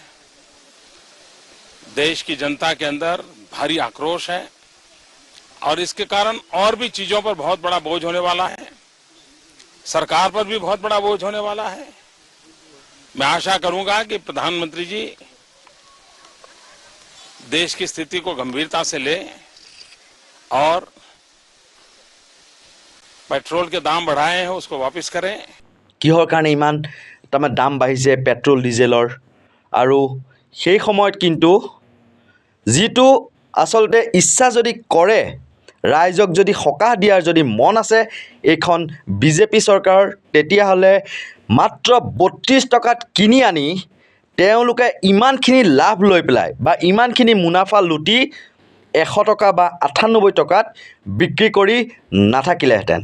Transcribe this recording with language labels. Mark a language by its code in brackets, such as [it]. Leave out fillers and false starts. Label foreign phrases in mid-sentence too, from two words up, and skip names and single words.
[hi] देश की जनता के अंदर भारी आक्रोश है और इसके कारण और भी चीजों पर बहुत बड़ा बोझ होने वाला है, सरकार पर भी बहुत बड़ा बोझ होने वाला है। मैं आशा करूंगा कि प्रधानमंत्री जी देश की स्थिति को गंभीरता से ले और पेट्रोल के दाम बढ़ाए हैं उसको वापस करें। [as] কিহৰ কাৰণে ইমান তাৰমানে দাম বাঢ়িছে পেট্ৰল ডিজেলৰ আৰু সেই সময়ত কিন্তু যিটো আচলতে ইচ্ছা যদি কৰে ৰাইজক যদি সকাহ দিয়াৰ যদি মন আছে এইখন বিজেপি চৰকাৰৰ তেতিয়াহ'লে মাত্ৰ ৩২ টকাত কিনি আনি তেওঁলোকে ইমানখিনি লাভ লৈ পেলাই বা ইমানখিনি মুনাফা লুটি ১০০ টকা বা ৯৮ টকাত বিক্ৰী কৰি নাথাকিলেহেঁতেন।